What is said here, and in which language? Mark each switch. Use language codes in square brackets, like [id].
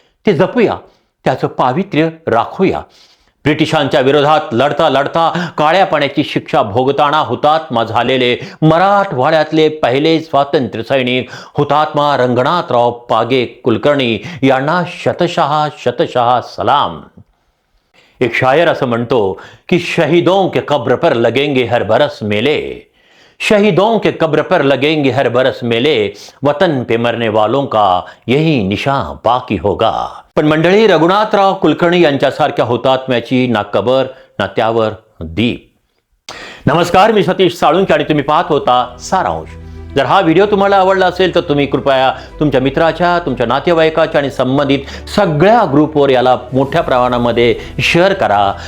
[mr] ते जपूया, त्याचं पावित्र्य राखूया. ब्रिटिशांच्या विरोधात लढता लढता काळ्या पाण्याची शिक्षा भोगताना हुतात्मा झालेले मराठवाड्यातले पहिले स्वातंत्र्य सैनिक हुतात्मा रंगनाथराव पागे कुलकर्णी यांना शतशः सलाम. एक शायर असं म्हणतो की [hi] शहीदों के कब्र पर लगेंगे हर बरस मेले, शहीदों के कब्र पर लगेंगे हर बरस मेले, वतन पे मरने वालों का यही निशान बाकी होगा. [mr] पण मंडळी, रघुनाथराव कुलकर्णी यांच्यासारख्या हुतात्म्याची ना कबर ना त्यावर दीप. नमस्कार, मी सतीश साळुंखे आणि तुम्ही पाहत होता सारांश. जर हा व्हिडिओ तुम्हाला आवडला असेल तर तुम्ही कृपया तुमच्या मित्राच्या, तुमच्या नातेवाईकाच्या आणि संबंधित सगळ्या ग्रुपवर याला मोठ्या प्रमाणामध्ये शेअर करा.